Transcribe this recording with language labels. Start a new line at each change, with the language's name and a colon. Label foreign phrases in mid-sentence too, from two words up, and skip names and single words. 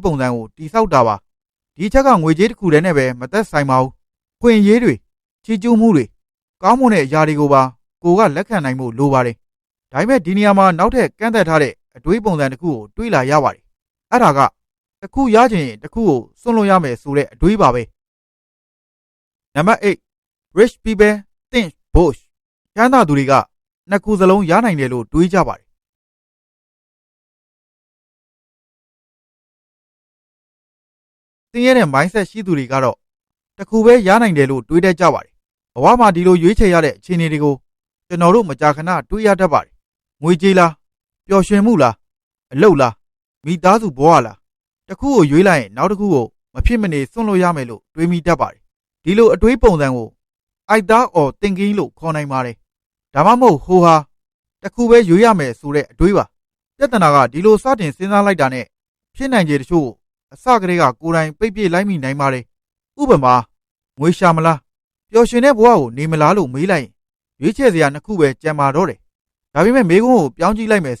Burmese: ပုံစံကိုတိဆောက်တာပါဒီချက်ကငွေကြေးတစ်ခုတည်းနဲ့ပဲမသက်ဆိုင်ပါဘူးဖွင့်ရေးတွေချီးကျူးမှုတွေကောင်းမွန်တဲ့အရာတွေကိုပါကိုကလက်ခံနိုင်ဖို့လိုပါတယ်ဒါပေမဲ့ဒီနေရာမှာနောက်ထပ်ကန့်သက်ထားတဲ့အတွေးပုံစံတစ်ခုကိုတွေးလာရပါတယ်အဲ့ဒါကတစ်ခုရချင်တစ်ခုကိုစွန့်လွတ်ရမယ်ဆိုတဲ့အတွေးပါပဲနံပါတ်8
English: Rich people think both
Burmese: ချမ်းသာသူတွေကနှစ်ခုစလုံးရနိုင်တယ်လို့တွေးကြပါတယ် သင်ရတဲ့ mindset ရှိသူတွေကတော့တစ်ခုပဲရနိုင်တယ်လို့တွေးတတ်ကြပါတယ်ဘဝမှာဒီလိုရွေးချယ်ရတဲ့အခြေအနေတွေကိုကျွန်တော်တို့မကြာခဏတွေးရတတ်ပါတယ်ငွေကြေးလားပျော်ရွှင်မှုလားအလုပ်လားမိသားစုဘဝလားတစ်ခုကိုရွေးလိုက်ရင်နောက်တစ်ခုကိုမဖြစ်မနေစွန့်လို့ရမယ်လို့တွေးမိတတ်ပါတယ်ဒီလိုအတွေးပုံစံကို
English: either or thinking
Burmese: လို့ခေါ်နိုင်ပါတယ်ဒါမှမဟုတ်ဟိုဟာတစ် ခုပဲရွေးရမယ်ဆိုတဲ့အတွေးပါပြဿနာကဒီလိုစတင်စဉ်းစားလိုက်တာနဲ့ဖြစ်နိုင်ခြေတချို့အစကတည်းကကိုယ်တိုင်ပိတ်ပြစ်လိုက်မိနိုင်ပါတယ်ဥပမာငွေရှာမလားပျော်ရွှင်တဲ့ဘဝကိုနေမလားလို့မေးလိုက်ရင်ရွေးချယ်စရာနှစ်ခုပဲကြံပါတော့တယ်ဒါပေမဲ့မေးခွန်းကိုပြောင်းကြည့်လိုက်မယ်